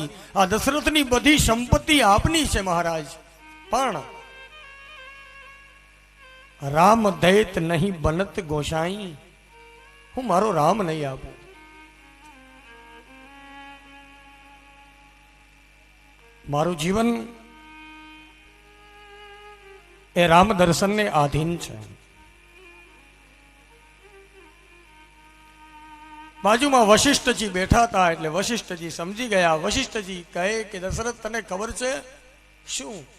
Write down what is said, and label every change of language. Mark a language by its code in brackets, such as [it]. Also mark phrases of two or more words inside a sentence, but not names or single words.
[gu] આ દશરથ ની બધી સંપત્તિ આપની છે મહારાજ। [awa] पण राम दैत नहीं बनत गोसाई। [gu] હું મારો રામ નહીં આપું। મારું જીવન એ રામ દર્શનને આધીન છે. બાજુમાં વશિષ્ઠજી બેઠા હતા એટલે વશિષ્ઠજી સમજી ગયા. વશિષ્ઠજી કહે કે દશરથ તને ખબર છે શું?